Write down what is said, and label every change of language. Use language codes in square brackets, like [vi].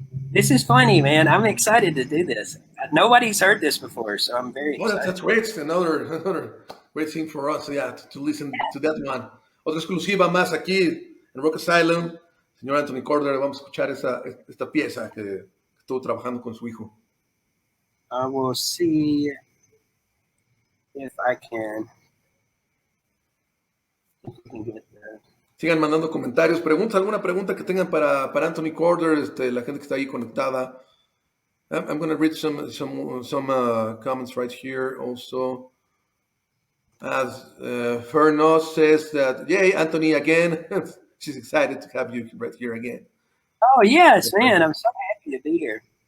[en] This is funny, man. I'm excited to do this. Nobody's heard this before, so I'm very excited. That's great. It's another great thing for us, to listen to that one. [es] Otra exclusiva más aquí en Rock Asylum. Señor Anthony Corder, vamos a escuchar esta pieza que estuvo trabajando con su hijo. [en] I will see if I can get there. [es] Sigan mandando comentarios, preguntas, alguna pregunta que tengan para Anthony Corder, la gente que está ahí conectada. [en] I'm going to read some comments right here also. As Fernos says that, yay, Anthony again. She's excited to have you right here again. Oh, yes, man. I'm so happy to be here.